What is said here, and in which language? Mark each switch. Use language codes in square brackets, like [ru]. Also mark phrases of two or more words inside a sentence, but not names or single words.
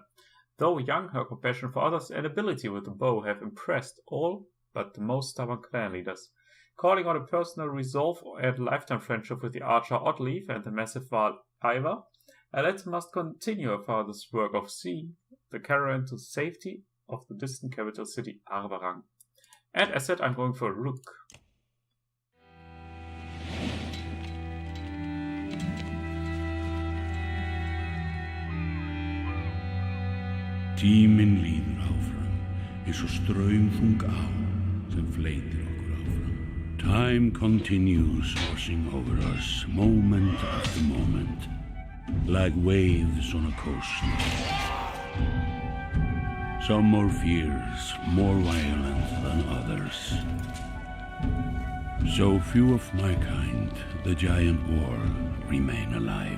[en] Though young, her compassion for others and ability with the bow have impressed all but the most stubborn clan leaders. Calling on a personal resolve and lifetime friendship with the archer Oddleaf and the massive Varl Ivar, Alet must continue her father's work of seeing the caravan to safety of the distant capital city Arvarang. And as said, I'm going for Rook. [is] Tíminn líður áfram, eins og straumþung á sem fleytir okkur áfram. [en] Time continues washing over us, moment after moment, like waves on a coast. Some more fierce, more violent than others. So few of my kind, the giant war, remain alive.